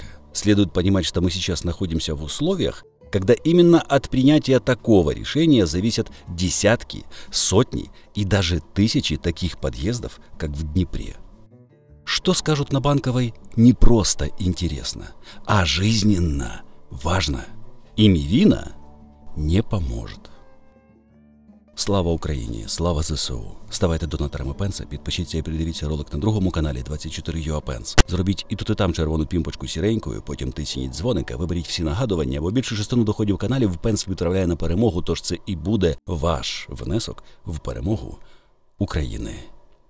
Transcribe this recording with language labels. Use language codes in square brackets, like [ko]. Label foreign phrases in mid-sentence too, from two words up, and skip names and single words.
[ru] Следует понимать, что мы сейчас находимся в условиях, когда именно от принятия такого решения зависят десятки, сотни и даже тысячи таких подъездов, как в Днепре. Что скажут на Банковой, не просто интересно, а жизненно важно. І Мівіна не поможет. [uk] Слава Україні, слава ЗСУ. Ставайте донаторами Пенса, підпишіться і передивіться ролик на другому каналі 24UA Пенс. Зробіть і тут і там червону пімпочку сіренькою, потім тисніть дзвоника, виберіть всі нагадування, бо більше частину доходів каналів Пенс відправляє на перемогу, тож це і буде ваш внесок в перемогу України.